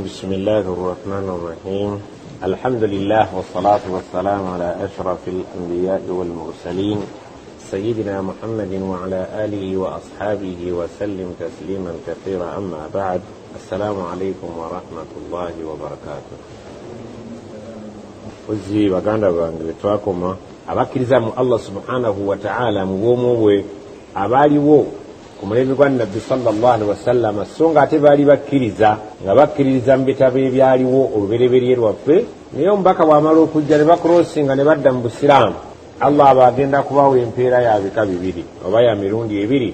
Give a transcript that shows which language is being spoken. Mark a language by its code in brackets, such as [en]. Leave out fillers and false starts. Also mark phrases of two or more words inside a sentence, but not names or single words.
[ar] بسم الله الرحمن الرحيم. الحمد لله والصلاة والسلام على أشرف الأنبياء والمرسلين سيدنا محمد وعلى آله وأصحابه وسلم تسليما كثيرا. أما بعد، السلام عليكم ورحمة الله وبركاته. [lg] Ozi baganda bange twakoma abakkiriza mu [ar] الله سبحانه وتعالى [lg] mu bwomu bwe abaliwo ku mulembe gwa Nabbi [ar] صلى الله عليه وسلم, [lg] so nga ate baali bakkiriza nga bakkiririza mu bitabo ebyaliwo olubereberye lwaffe, naye omubaka bw'amala okujja ne bakrosinga ne badda mu busiraamu, Allah aba agenda kubawa empeera ya bika bibiri oba ya mirundi ebiri.